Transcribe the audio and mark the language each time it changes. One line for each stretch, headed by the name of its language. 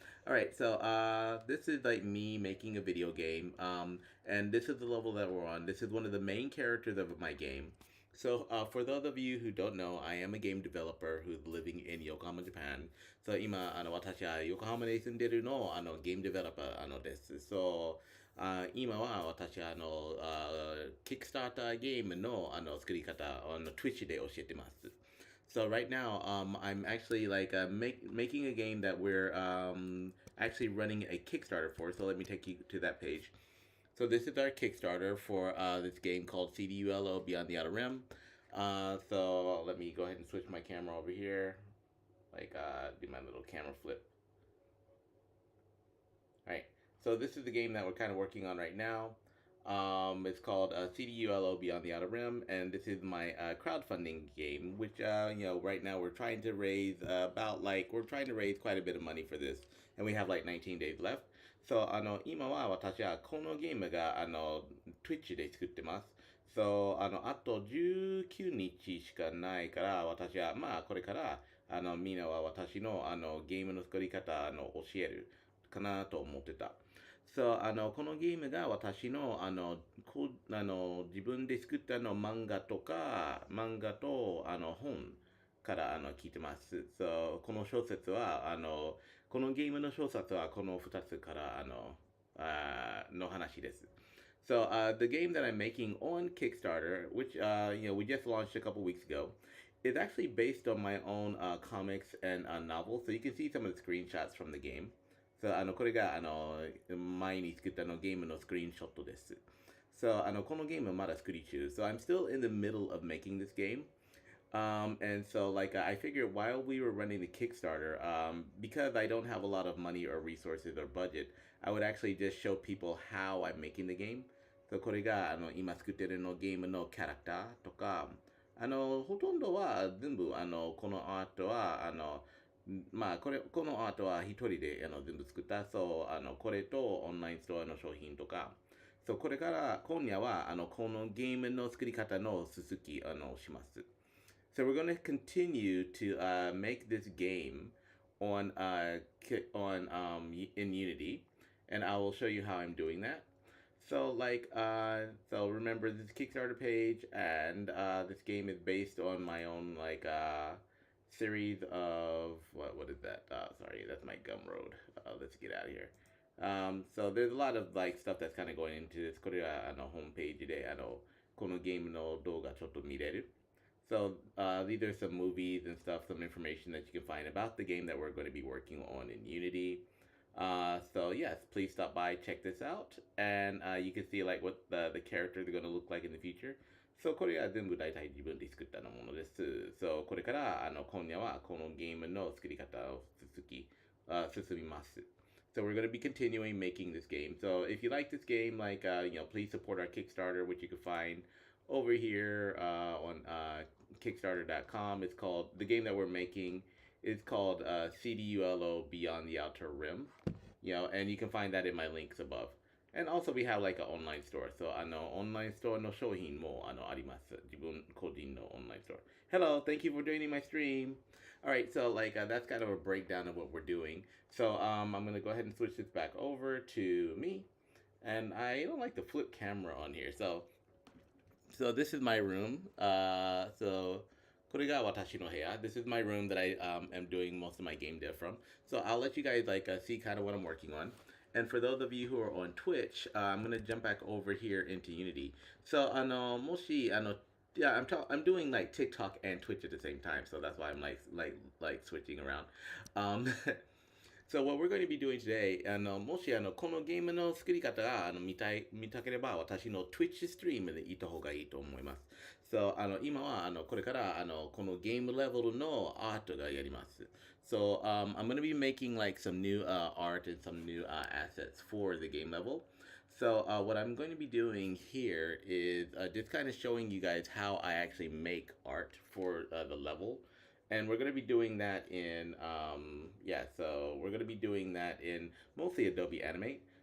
English: Alright, so this is like me making a video game, and this is the level that we're on. This is one of the main characters of my game. So for those of you who don't know, I am a game developer who's living in Yokohama, Japan.
Japanese: So 今私は横浜に住んでるのゲームデベロッパーです。 So 今は私はKickstarter ゲームの作り方Twitch で教えてます。
English: So right now, I'm actually making a game that we're actually running a Kickstarter for. So let me take you to that page. So this is our Kickstarter for this game called CDULO Beyond the Outer Rim. So let me go ahead and switch my camera over here. Do my little camera flip. Alright, so this is the game that we're kind of working on right now. It's called CDULO Beyond the Outer Rim, and this is my crowdfunding game, which right now we're trying to raise quite a bit of money for this, and we have like 19 days left.
Japanese: So 今は私はこのゲームがTwitch で作ってます。 So あと19日しかないから私はこれからみんなは私のゲームの作り方教えるかなと思ってた。そう、このゲームが私の、自分で作った漫画と、本から聞いてます。そう、この小説は、このゲームの小説はこの2つからの話です。
English: So the game that I'm making on Kickstarter, which we just launched a couple weeks ago, is actually based on my own comics and novels. So you can see some of the screenshots from the game.
Japanese: So これが前に作ったゲームのスクリーンショットです。 So このゲームはまだ作り中。
English: So I'm still in the middle of making this game. And so I figured while we were running the Kickstarter, because I don't have a lot of money or resources or budget, I would actually just show people how I'm making the game.
Japanese: So これが今作ってるゲームのキャラクターとか、ほとんどは全部このアートはこのアートは一人で全部作った。そう、これとオンラインストアの商品とか。そう、これから今夜はこのゲームの作り方の続きします。
English: So we're going to continue to make this game in Unity, and I will show you how I'm doing that. So so remember this Kickstarter page, and this game is based on my own series of what is that? Sorry, that's my gum road. Let's get out of here. So there's a lot of stuff that's kind of going into this.
Japanese: これはホームページでこのゲームの動画ちょっと見れる。
English: So these are some movies and stuff, some information that you can find about the game that we're going to be working on in Unity. So yes, please stop by, check this out, and you can see what the characters are going to look like in the future.
Japanese: So これは全部大体自分で作ったものです。So これから今夜はこのゲームの作り方を進みます。
English: So we're going to be continuing making this game. So if you like this game, please support our Kickstarter, which you can find over here on Kickstarter.com. It's called, the game that we're making is called CDULO Beyond the Outer Rim. And you can find that in my links above. And also we have an online store.
Japanese: So オンラインストアの商品もあります。自分個人のオンラインストア。
English: Hello, thank you for joining my stream. Alright, so that's kind of a breakdown of what we're doing. So I'm going to go ahead and switch this back over to me. And I don't like the flip camera on here. So this is my room. So
Japanese: これが私の部屋.
English: This is my room that I am doing most of my game dev from. So I'll let you guys see kind of what I'm working on. And for those of you who are on Twitch, I'm gonna jump back over here into Unity. So moshi yeah, I'm doing like TikTok and Twitch at the same time, so that's why I'm like switching around.
Japanese: Um,
English: So what we're going to be doing today,
Japanese: もしこのゲームの作り方が見たければ、私の Twitch ストリームでいた方がいいと思います。 So, 今はこれからこのゲームレベルのアートがやります。
English: So, I'm going to be making like some new art and some new assets for the game level. So, what I'm going to be doing here is just kind of showing you guys how I actually make art for the level. And we're going to be doing that in yeah, so we're going to be doing that in mostly Adobe Animate.